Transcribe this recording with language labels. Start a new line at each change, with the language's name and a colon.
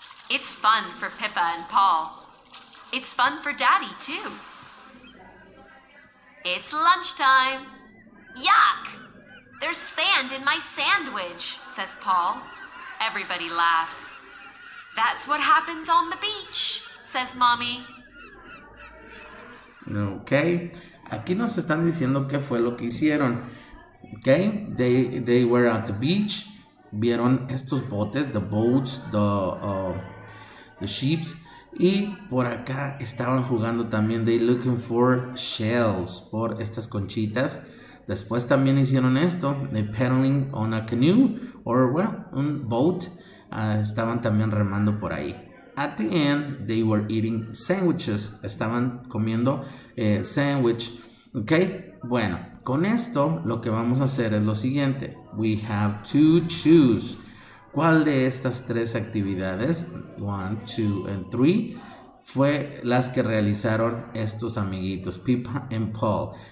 English: It's fun for Pippa and Paul. It's fun for Daddy, too. It's lunchtime. Yuck! There's sand in my sandwich, says Paul. Everybody laughs. That's what happens on the beach, says Mommy.
Spanish: Ok, aquí nos están diciendo qué fue lo que hicieron.
English: Ok, they were at the beach.
Spanish: Vieron estos botes,
English: the boats, the ships.
Spanish: Y por acá estaban jugando también,
English: they looking for shells,
Spanish: por estas conchitas. Después también hicieron esto,
English: they paddling on a canoe, or well, un boat.
Spanish: Estaban también remando por ahí.
English: At the end, they were eating sandwiches.
Spanish: Estaban comiendo sandwich. Ok, bueno, con esto lo que vamos a hacer es lo siguiente.
English: We have to choose.
Spanish: ¿Cuál de estas 3 actividades, 1, 2 and 3, fue las que realizaron estos amiguitos, Pippa and Paul?